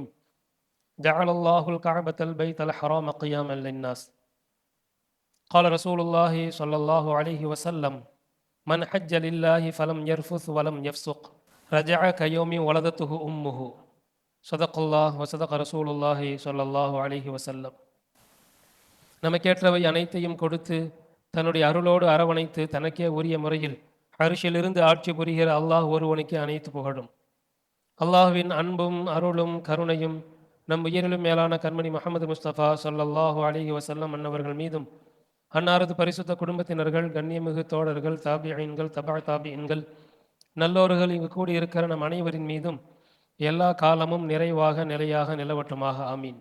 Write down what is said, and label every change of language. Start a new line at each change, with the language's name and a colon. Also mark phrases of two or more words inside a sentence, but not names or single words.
Arabic: جعل الله الكعبة البيت الحرام قياما للناس. قال رسول الله صلى الله عليه وسلم: من حج لله فلم يرفث ولم يفسق رجع كيوم ولدته أمه. صدق الله وصدق رسول الله صلى الله عليه وسلم.
Tamil: நமக்கேற்றவை அனைத்தையும் கொடுத்து தன்னுடைய அருளோடு அரவணைத்து தனக்கே உரிய முறையில் அரிசிலிருந்து ஆட்சி புரிகிற அல்லாஹ் ஒருவனுக்கு அனைத்து புகழும். அல்லாஹ்வின் அன்பும் அருளும் கருணையும் நம் உயிரிலும் மேலான கண்மணி முஹம்மது முஸ்தபா
Arabic: صلى الله عليه وسلم
Tamil: அன்னவர்கள் மீதும், அன்னாரது பரிசுத்த குடும்பத்தினர்கள், கண்ணியமிகு தோழர்கள், தாபியீன்கள், தபா தாபியீன்கள், நல்லோர்கள் இங்கு கூடியிருக்கிற நம் அனைவரின் மீதும் எல்லா காலமும் நிறைவாக நிலையாக நிலவட்டுமாக, ஆமீன்.